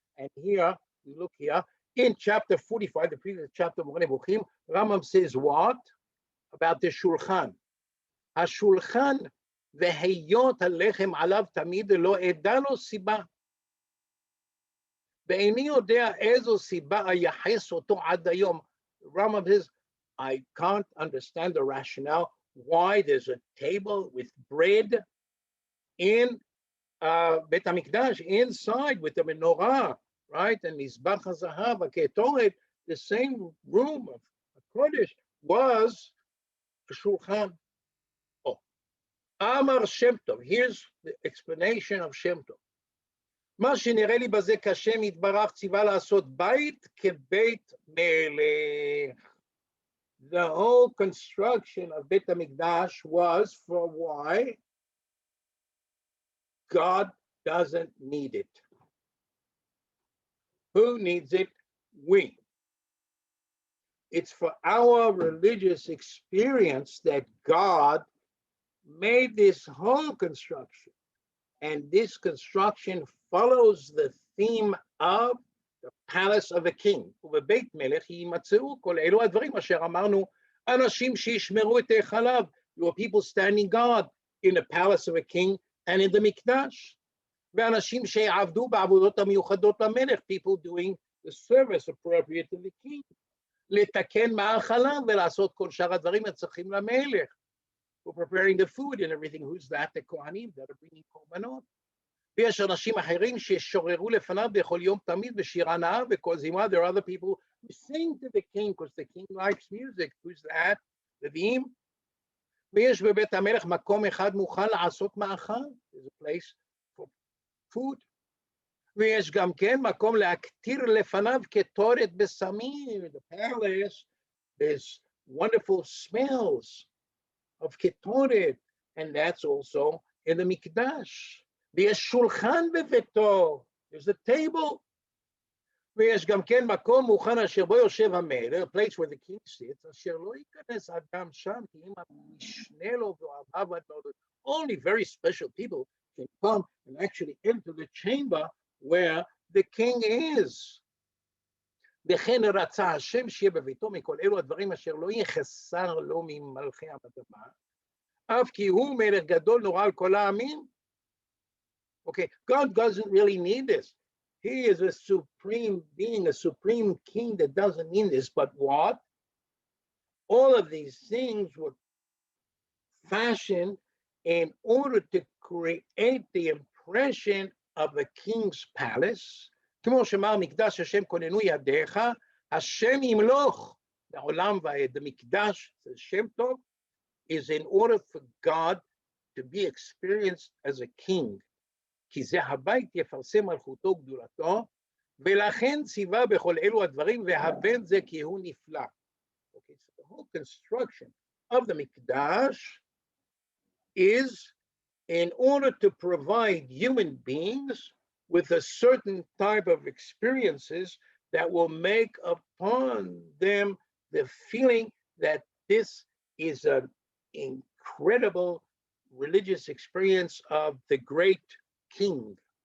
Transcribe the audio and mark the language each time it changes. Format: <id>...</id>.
<en>And here, we look here, in chapter 45, the previous chapter of Moreh HaNevuchim, Rambam says what? About the Shulchan.</en> <he>השולחן והיות הלחם עליו תמיד לא אדע לו סיבה. ואיני יודע איזו סיבה אייחס אותו עד היום.</he> <en>Rambam says, I can't understand the rationale why there's a table with bread in Bet HaMikdash, inside with the menorah, right? And Mizbach HaZahav, HaKetoret, the same room of Kodesh was a shulchan. Oh, Amar Shem Tov. Here's the explanation of Shem Tov.</en> <he>מה שנראה לי בזה כשם יתברך ציווה לעשות בית כבית מלך.</he> <en>The whole construction of Bet HaMikdash was for why? God doesn't need it. Who needs it? We. It's for our religious experience that God made this whole construction. And this construction follows the theme of the palace of a king.</en> <he>ובבית מלך יימצאו כל אלו הדברים אשר אמרנו, אנשים שישמרו את היכליו.</he> <en>You are people standing guard in the palace of a king and in the mikdash.</en> <he>ואנשים שיעבדו בעבודות המיוחדות למלך,</he> <en>people doing the service appropriate to the king.</en> <he>לתקן מאכליו ולעשות כל שאר הדברים הצריכים למלך.</he> <en>For preparing the food and everything. Who's that? The Kohanim that are bringing korbanot.</en> <he>ויש אנשים אחרים ששוררו לפניו בכל יום תמיד בשירה נאה וכל זמרה.</he> <en>There are other people who sing to the king because the king likes music. Who's that? לוויים.</en> <he>ויש בבית המלך מקום אחד מוכן לעשות מאכל.</he> <en>There's a place for food.</en> <he>ויש גם כן מקום להקטיר לפניו קטורת בשמים.</he> <en>In the palace, there's wonderful smells of ketoret, and that's also in the mikdash.</en> <he>ויש שולחן בביתו,</he> <en>there's a table.</en> <he>ויש גם כן מקום מוכן אשר בו יושב המלך,</he> <en>a place where the king sits,</en> <he>אשר לא ייכנס אדם שם, כי אם המשנה לו ואוהביו עד מאוד.</he> <en>Only very special people can come and actually enter the chamber where the king is.</en> <he>וכן רצה השם שיהיה בביתו מכל אלו הדברים אשר לא יחסר לו ממלכי האדמה, אף כי הוא מלך גדול נורא על כל העמים.</he> <en>Okay, God doesn't really need this. He is a supreme being, a supreme king that doesn't need this. But what? All of these things were fashioned in order to create the impression of a king's palace.</en> <he>כמו שאמר מקדש השם כוננו ידיך, השם ימלוך לעולם ועד.</he> <en>The מקדש, the Shem Tov, is in order for God to be experienced as a king.</en> <he>כי זה הבית יפרסם מלכותו גדולתו, ולכן ציווה בכל אלו הדברים, והבן זה כי הוא נפלא.</he> <en>Okay, so the whole construction of the mikdash is in order to provide human beings with a certain type of experiences that will make upon them the feeling that this is an incredible religious experience of the great king.</en>